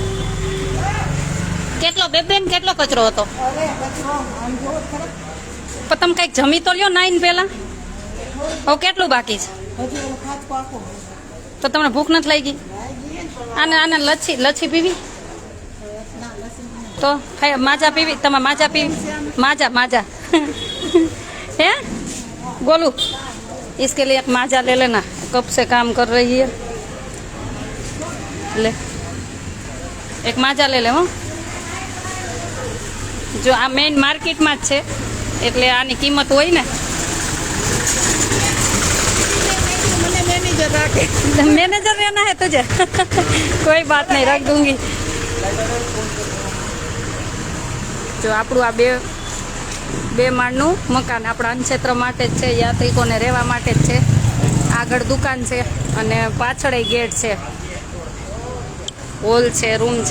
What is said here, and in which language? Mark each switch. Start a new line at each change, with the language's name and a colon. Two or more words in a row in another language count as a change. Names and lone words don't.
Gujarati: કેટલો બેન કેટલો કચરો હતો? પણ તમે કઈક જમી તો લ્યો નાઈને પેલા. હવે કેટલું બાકી છે? તો તમને ભૂખ નથી લાગી? આને લચ્છી પીવી? તો માઝા પીવી? તમા માઝા પીવી?
Hindi: माजा है गोलू, इसके लिए एक माजा ले लेना. कब से काम कर रही है, ले एक माजा ले ले. हो जो आ
English: main market
Hindi: में है
Gujarati: એટલે આની કિંમત હોય ને.
Hindi: मैनेजर रहना है तुझे? कोई बात नहीं, रख दूंगी.
Gujarati: જો આપણું આ બે માળનું મકાન આપણા અન્નક્ષેત્ર માટે જ છે, યાત્રિકોને રહેવા માટે જ છે. આગળ દુકાન છે અને પાછળ ગેટ છે, હોલ છે, રૂમ છે.